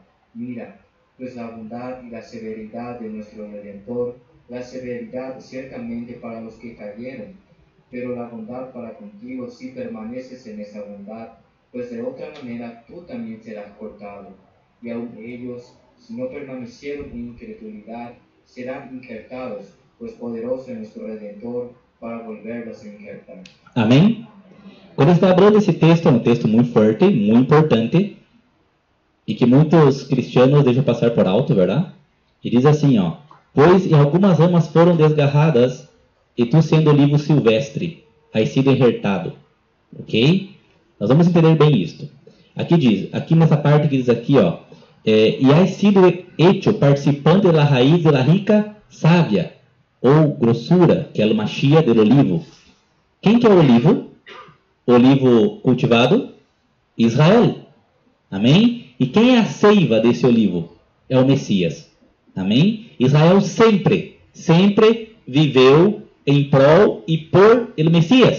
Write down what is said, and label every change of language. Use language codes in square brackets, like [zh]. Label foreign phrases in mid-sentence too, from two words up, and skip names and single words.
[es] Mira, pues la bondad y la severidad de nuestro Redentor, la severidad ciertamente para los que cayeron, pero la bondad para contigo si permaneces en esa bondad, pues de otra manera tú también serás cortado. Y aun ellos, si no permanecieron en incredulidad, serán injertados, pues poderoso es nuestro Redentor para volverlos a injertar. [pt] Amém? Quando está falando esse texto, é um texto muito forte, muito importante, e que muitos cristianos deixam passar por alto, verdade? E diz assim, ó, pois em algumas ramas foram desgarradas, e tu sendo olivo silvestre, [es] has sido enjertado. [pt] Ok? Nós vamos entender bem isto. Aqui diz, aqui nessa parte que diz aqui, ó, e [es] has sido hecho participante [pt] da raiz [es] de la rica savia, [pt] ou grossura, que é o Mashiach [es] del olivo. [pt] Quem que é o olivo? O olivo cultivado? Israel. Amém? E quem é a seiva desse olivo? É o Messias. Amém? Israel sempre viveu em prol e [es] por el [pt] Messias.